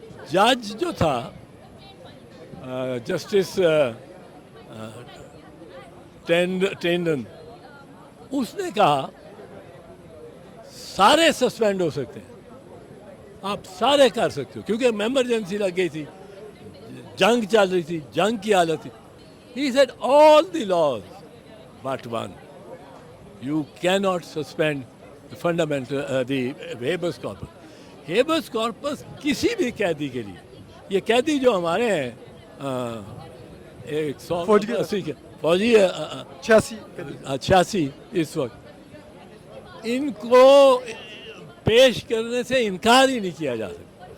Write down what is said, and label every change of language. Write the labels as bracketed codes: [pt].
[ur] جج جو تھا جسٹس ٹینڈن, اس نے کہا سارے سسپینڈ ہو سکتے ہیں, آپ سارے کر سکتے ہو, کیونکہ ایمرجنسی لگ گئی تھی, جنگ چل رہی تھی, جنگ کی حالت تھی. [en] He said all the laws but one, you cannot suspend the fundamental the habeas corpus. [ur] habeas corpus کسی بھی قیدی کے لیے, یہ قیدی جو ہمارے ہیں 180 کے فوجی 86 اس وقت, ان کو پیش کرنے سے انکار ہی نہیں کیا جا سکتا.